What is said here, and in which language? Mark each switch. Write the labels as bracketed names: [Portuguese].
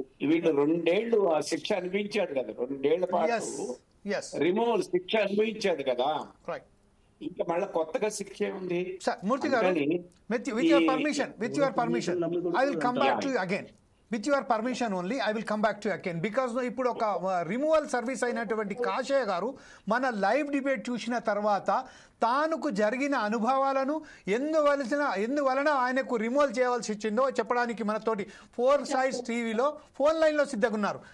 [Telugu] వీళ్ళు 2 ఏళ్లు ఆ శిక్ష అనిపించాడు కదా, 2 ఏళ్ల పాటు రిమూవల్ శిక్ష అనుభవించాడు కదా. ఇంకా మళ్ళీ కొత్తగా శిక్ష ఉంది. [English] మూర్తి గారు, with your permission, I will come back to you again. With your permission only I will come back to again [Telugu] because ఇప్పుడు ఒక రిమూవల్ సర్వీస్ అయినటువంటి కాషయ్య గారు మన లైవ్ డిబేట్ చూసిన తర్వాత తానుకు జరిగిన అనుభవాలను ఎందువలన ఆయనకు రిమూవల్ చేయవలసి వచ్చిందో చెప్పడానికి మనతోటి 4 Sides టీవీలో ఫోన్ లైన్లో సిద్ధంగా ఉన్నారు.